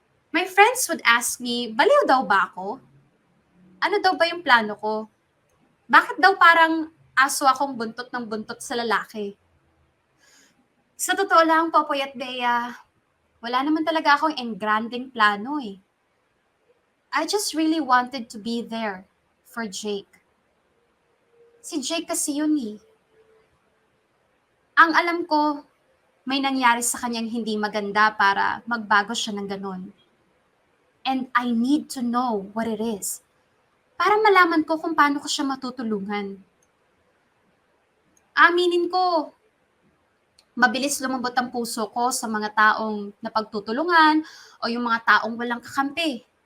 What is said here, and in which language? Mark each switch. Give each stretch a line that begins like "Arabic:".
English: My friends would ask me,
Filipino: baliw daw ba ako? Ano daw ba yung plano ko? Bakit daw parang aso akong buntot ng buntot sa lalaki? Sa totoo lang, Popoy at Bea, wala naman talaga akong engranding plano eh.
English: I just really wanted to be there for Jake.
Filipino: Si Jake kasi yun eh. Ang alam ko, may nangyari sa kanyang hindi maganda para magbago siya ng ganun.
English: And I need to know what it is.
Filipino: Para malaman ko kung paano ko siya matutulungan. Aminin ko, mabilis lumambot ang puso ko sa mga taong napagtutulungan o yung mga taong walang kakampi.